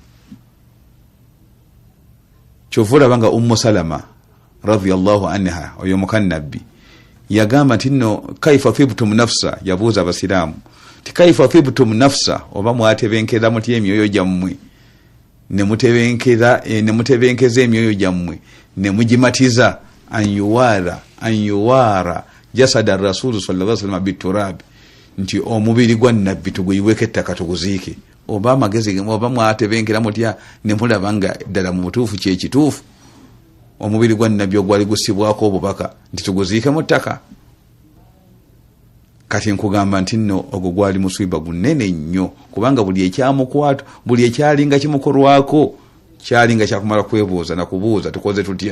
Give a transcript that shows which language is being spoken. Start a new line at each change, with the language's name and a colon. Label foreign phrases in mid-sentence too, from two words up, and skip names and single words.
Ganda: Kyova olaba nga Ummu Salama
Arabic: رضي الله عنها
Ganda: oyo mukannabbi yagamba nti nno
Arabic: كيف طبتم نفسا,
Ganda: yabuuza abasiraamu ti
Arabic: كيف طبتم نفسا,
Ganda: oba mwatebenkera mutya emyoyo gyammwe nemutebenkeza emyoyo gyammwe nemugimatiza
Arabic: أن يوارى جسد رسول صلى الله عليه وسلم بالتراب,
Ganda: nti omubiri gwa nabbi tuguyiweko ettaka tuguziike. Oba amagezi oba mwatebenkera mutya nemulaba nga ddala mu butuufu kyekituufu omubiri gwa nabbi ogwali gusibwako obubaka nti tuguziike mu ttaka. Kati nkugamba nti nno ogwo gwali musiba gunene nnyo, kubanga buli ekyamukwata buli ekyalinga kimukorwako kyalinga kyakumala kwebuuza na kubuuza tukoze tutya.